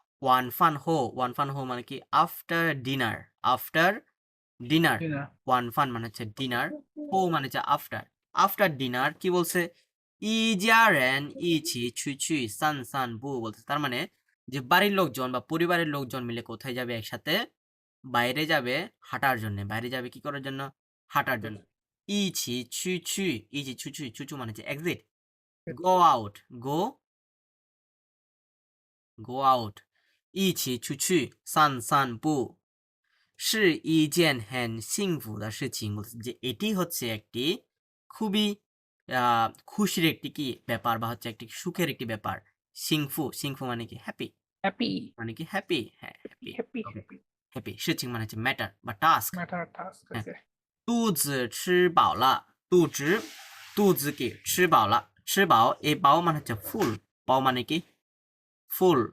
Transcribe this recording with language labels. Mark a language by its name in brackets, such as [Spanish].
[Chinese] 晚饭后 [Bangla] মানে কি after dinner, after dinner, 晚饭মানে হচ্ছে ডিনার, হো মানে হচ্ছে আফটার, আফটার ডিনার কি বলছে? [Chinese] 一家人一起出去散散步, [Bangla] বলতে তার মানে যে বাড়ির লোকজন বা পরিবারের লোকজন মিলে কোথায় যাবে একসাথে? বাইরে যাবে হাঁটার জন্য, বাইরে যাবে কি করার জন্য? হাঁটার জন্য। 一起出去, 一起出去, 出去মানে হচ্ছে exit, [English] go out, go out, [Chinese] 一起出去散散步是一件很幸福的事情, [Bangla] বলছে যে এটি হচ্ছে একটি খুবই খুশির একটি কি ব্যাপার বা হচ্ছে একটি সুখের একটি ব্যাপার। সিংফু, সিংফু মানে কি হ্যাপি, [English] happy [Bangla] মানে কি হ্যাপি, হ্যাঁ happy. [English] Happy okay, happy happy. [Bangla] 事情মানে হচ্ছে ম্যাটার বা টাস্ক। [English] matter task [Bangla] হ্যাঁ। [English] okay [Chinese] 肚子吃饱了，肚子 [Bangla] কি 吃饱了，吃饱এই বাও মানে হচ্ছে ফুল, বাও মানে কি ফুল,